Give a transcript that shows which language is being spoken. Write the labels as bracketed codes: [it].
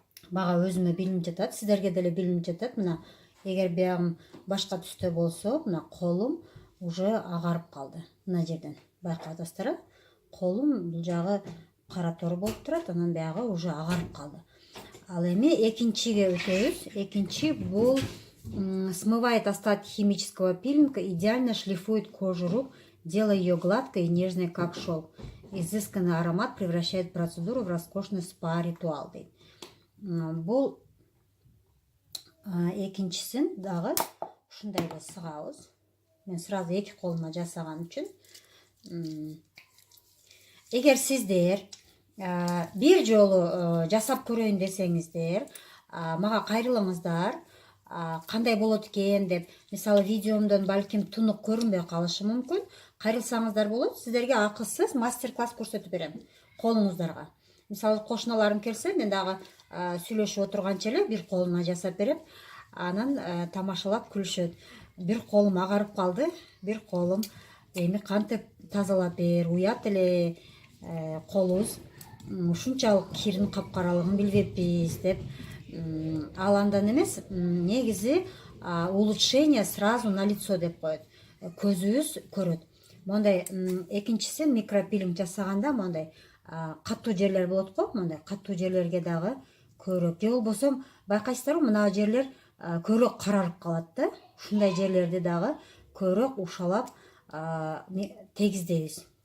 [ky] Мага өзүмө билинип жатат, сиздерге деле билинип жатат. Мына эгер биягым башка түстө болсо, мына колум уже агарып калды. Мына жерден байкап атасыздар. Колум бул жагы кара тор болуп турат, анан биягы уже агарып калды. Ал эми экинчиге өтөбүз. Экинчи бул [ru] смывает остатки химического пилинга, идеально шлифует кожу рук, делая ее гладкой и нежной, как шелк. Изысканный аромат превращает процедуру в роскошный спа-ритуал. [ky] Бул экинчисин дагы ушундай сыгабыз. Мен сразу эки колума жасаган үчүн. Эгер сиздер бир жолу жасап көрөйүн десеңиздер, мага кайрылыңыздар. Кандай болот экен деп, мисалы видеомдон балким тунук көрүнбөй калышы мүмкүн. Кайрылсаңыздар болот, сиздерге акысыз мастер-класс көрсөтүп берем колуңуздарга. Мисалы кошуналарым келсе, мен дагы сүйлөшүп отурганча эле бир колума жасап берип, анан тамашалап күлүшөт. Бир колум агарып калды, бир колум эми кантип тазалап бер, уят эле колубуз ушунчалык кирдин капкаралыгын билбеппиз деп. Ал андан эмес, негизи [ru] улучшение сразу на лицо [ky] деп коет. Көзүбүз көрөт. Мондай экинчиси микропилинг жасаганда мондай каттуу жерлер болот го, мондай каттуу жерлерге дагы көбүрөөк. Же болбосо байкайсыздарбы, мына жерлер көбүрөөк карарып калат да. Ушундай жерлерди дагы көбүрөөк ушалап тегиздейбиз.